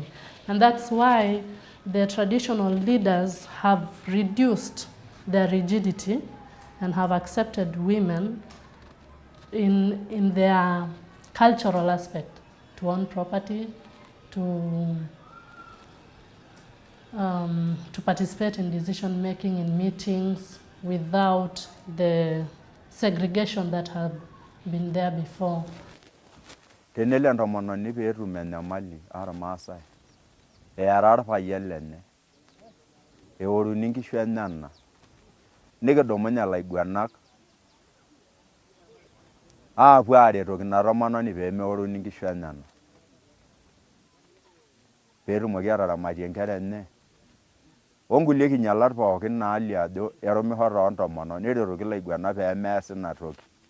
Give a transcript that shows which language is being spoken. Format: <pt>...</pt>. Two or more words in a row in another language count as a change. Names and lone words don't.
<en>And that's why the traditional leaders have reduced their rigidity and have accepted women in their cultural aspect to own property, to participate in decision making in meetings without the segregation that had been there before.</en> <mas>Tenelo entomononi peetum enyamali ormaasai eara orpayian lenye eoruni nkishu enyenak nikidumunye ilaiguanak aapuo aaretoki ina tomononi peemeoruni nkishu enyenak peetumoki ataramatie nkera enye onkulie kinyalat pookin naalio ajo erumisho toontomonok neretoki ilaiguanak peemeas ina toki.</mas>